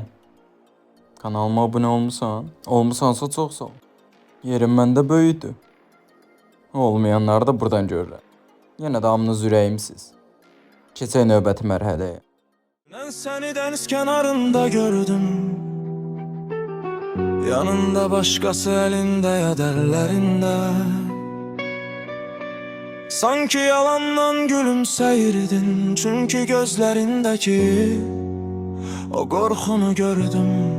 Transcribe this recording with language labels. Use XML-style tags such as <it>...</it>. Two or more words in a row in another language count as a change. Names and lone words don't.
<az>kanalıma abone olmusansa çok sağ ol. Yerim məndə böyüdü. Olmayanlar da buradan görürlər. Yenə də hamınız ürəyimsiz. Keçək növbəti mərhələyə.</az> <tr>Ben seni deniz kenarında gördüm. Yanında başkası elinde ya derlerinde. Sanki yalandan gülümseyirdin. Çünkü gözlerindeki o korkunu gördüm.</tr>